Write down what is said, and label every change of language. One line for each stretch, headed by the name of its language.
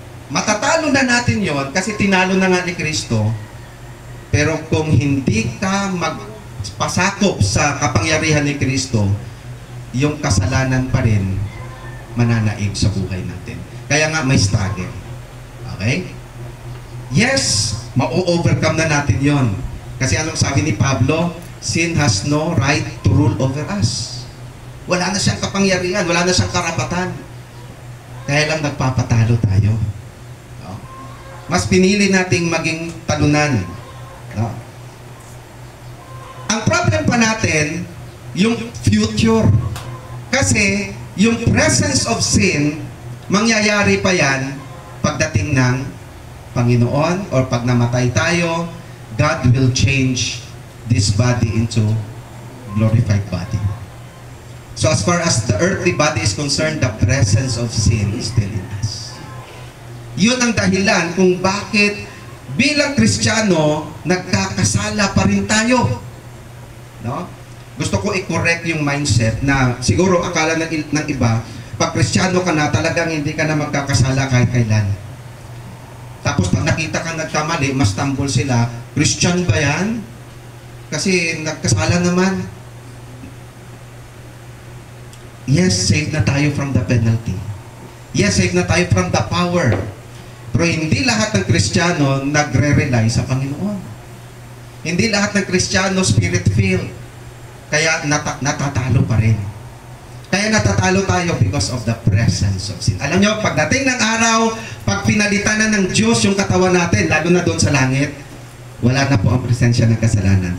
Filipino: Matatalo na natin yon kasi tinalo na nga ni Kristo. Pero kung hindi ka magpasakop sa kapangyarihan ni Kristo, yung kasalanan pa rin mananaig sa buhay natin. Kaya nga may struggle. Okay? Yes, ma-overcome na natin yon. Kasi anong sabi ni Pablo?
English: Sin has no right to rule over us.
Filipino: Wala na siyang kapangyarihan, wala na siyang karapatan. Kaya lang nagpapatalo tayo. No? Mas pinili nating maging talunan. No? Ang problem pa natin, yung future. Kasi yung presence of sin, mangyayari pa yan pagdating ng Panginoon or pag namatay tayo,
English: God will change this body into glorified body. So as far as the earthly body is concerned, the presence of sin is still in us.
Filipino: Yun ang dahilan kung bakit bilang Kristiyano, nagkakasala pa rin tayo. No? Gusto ko i-correct yung mindset na siguro akala ng iba, pag Kristiyano ka na, talagang hindi ka na magkakasala kahit kailan. Tapos pag nakita ka nagkamali, mas tambol sila, Christian ba yan? Kasi nagkasala naman.
English: Yes, saved
Filipino: na tayo
English: from the penalty. Yes, saved
Filipino: na tayo
English: from the power.
Filipino: Pero hindi lahat ng Kristiyano nagre-rely sa Panginoon. Hindi lahat ng Kristiyano spirit-filled. Kaya natatalo pa rin. Kaya natatalo tayo
English: because of the presence of sin.
Filipino: Alam nyo, pagdating ng araw, pag pinalitan na ng Diyos yung katawan natin, lalo na doon sa langit, wala na po ang presensya ng kasalanan.